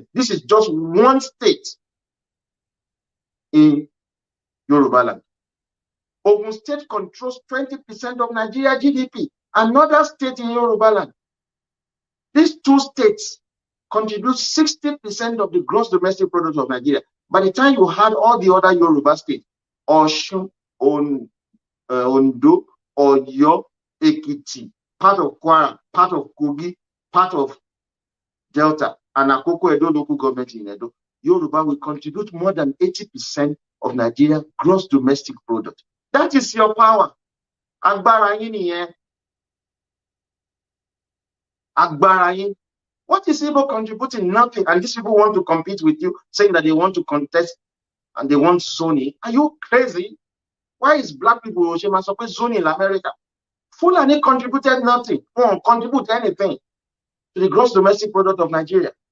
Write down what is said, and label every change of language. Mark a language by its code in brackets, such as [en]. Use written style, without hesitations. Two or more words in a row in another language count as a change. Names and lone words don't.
[en] This is just one state in Yoruba land. Ogun State controls 20% of Nigeria GDP. Another state in Yoruba land. These two states contribute 60% of the gross domestic product of Nigeria. By the time you had all the other Yoruba states, Osun, Ondo, Oyo, Ekiti, part of Kwara, part of Kogi, part of Delta, and Akoko Edo local government in Edo, Yoruba will contribute more than 80% of Nigeria gross domestic product. That is your power. [yo] Agbara yin niyen. Agbara yin. [en] What is Igbo contributing? Nothing. And these people want to compete with you, saying that they want to contest and they want zoning. Are you crazy? Why is black people suppose zoning in America? Fulani contributed nothing. Won't contribute anything to the gross domestic product of Nigeria.